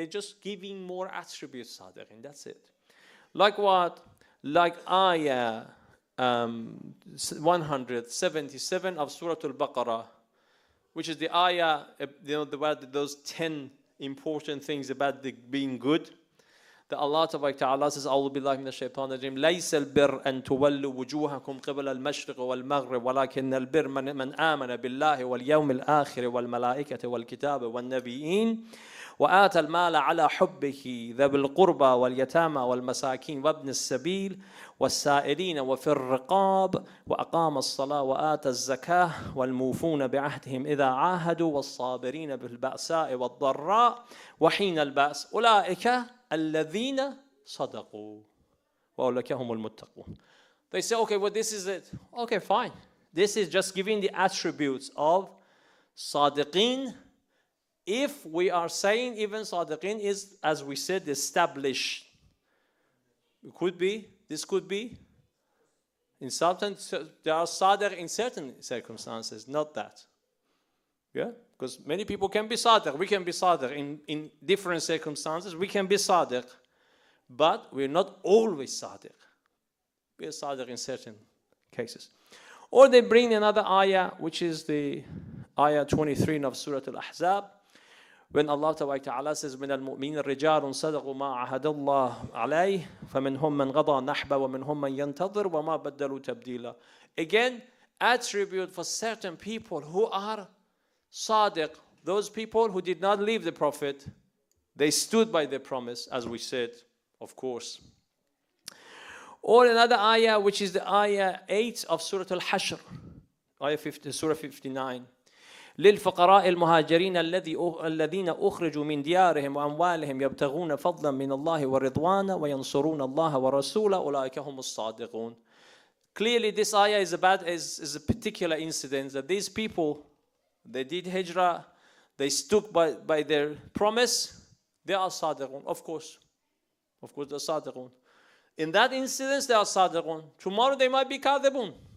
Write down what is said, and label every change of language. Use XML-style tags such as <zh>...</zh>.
<en>They're just giving more attributes Sadiqeen. That's it. Like what? Like ayah 177 of Surah Al-Baqarah, which is the ayah, about those 10 important things about being good. That Allah Ta'ala says,</en> <ar>أعوذ بالله من الشيطان الرجيم ليس البر أن تولوا وجوهكم قبل المشرق والمغرب ولكن البر من آمن بالله واليوم الآخر والملائكة والكتاب والنبيين وآتى المال على حبه ذوي القربى واليتامى والمساكين وابن السبيل والسائلين وفي الرقاب وأقام الصلاة وآتى الزكاة والموفون بعهدهم إذا عاهدوا والصابرين بالبأساء والضراء وحين البأس أولئك الذين صدقوا وأولئك هم المتقون.</ar> <en>They say, okay, well, this is it. Okay, fine. This is just giving the attributes of Sadiqeen. If we are saying even Sadiqeen is, as we said, established. It could be, this could be. In certain, there are Sadiq in certain circumstances, not that. Yeah? Because many people can be Sadiq. We can be Sadiq in different circumstances. We can be Sadiq. But we're not always Sadiq. We are Sadiq in certain cases. Or they bring another ayah, which is the ayah 23 of Surah Al-Ahzab. When Allah Ta'ala says,</en> <ar>من المؤمنين رجال صدقوا ما عهد الله عليه فمنهم من قضى نحبه ومنهم من ينتظر وما بدلوا تبديلا.</ar> <en>Again, attribute for certain people who are Sadiq, those people who did not leave the Prophet, they stood by their promise, as we said, of course. Or another ayah, which is the ayah 8 of Surah Al-Hashr, ayah 50, Surah 59.</en> <ar>للفقراء المهاجرين الذين أخرجوا من ديارهم وأموالهم يبتغون فضلا من الله ورضوانا وينصرون الله ورسوله أولئك هم الصادقون.</ar> <en>Clearly, this ayah is a particular incident that these people, they did hijrah, they stuck by their promise, they are sadiqun, of course. Of course, they're sadiqun. In that instance, they are sadiqun. Tomorrow they might be kadhibun.</en>